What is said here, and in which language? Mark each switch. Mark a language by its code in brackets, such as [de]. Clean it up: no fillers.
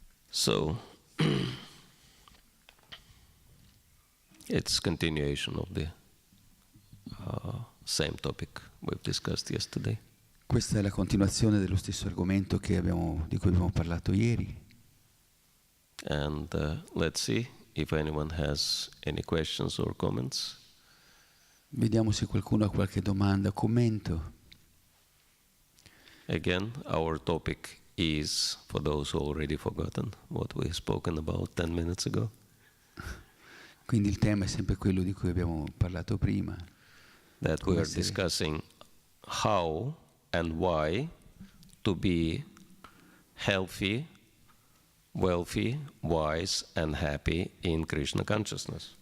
[en] So, it's continuation of the same topic we've discussed yesterday. [it] Questa è la continuazione dello stesso argomento di cui abbiamo parlato ieri. [en] And let's see if anyone has any questions or comments. [it] Vediamo se qualcuno ha qualche domanda o commento. [en] Again, our topic is, for those who already forgotten, what we've spoken about 10 minutes ago. [it] Quindi il tema è sempre quello di cui abbiamo parlato prima. [en] That we are discussing how and why to be healthy, wealthy, wise and happy in Krishna consciousness.